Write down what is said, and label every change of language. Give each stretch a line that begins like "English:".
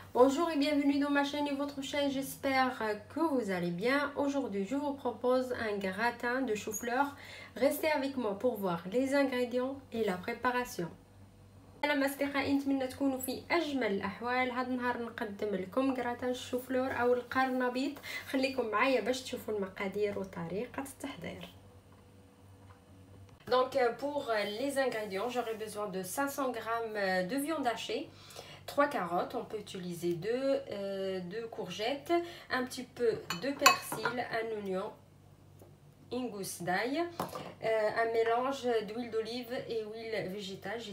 French: Bonjour et bienvenue dans ma chaîne et votre chaîne, j'espère que vous allez bien. Aujourd'hui je vous propose un gratin de chou-fleur. Restez avec moi pour voir les ingrédients et la préparation.
Arabic: انا اصدقائي نتمنى تكونوا في اجمل الاحوال. هذا النهار نقدم لكم gratin الشوفلور او القرنبيط. خليكم معايا باش تشوفوا المقادير وطريقه التحضير.
French: Donc pour les ingrédients, j'aurai besoin de 500 g de viande hachée, 3 carottes, on peut utiliser 2 courgettes, un petit peu de persil, un oignon, une gousse d'ail, un mélange d'huile d'olive et huile végétale.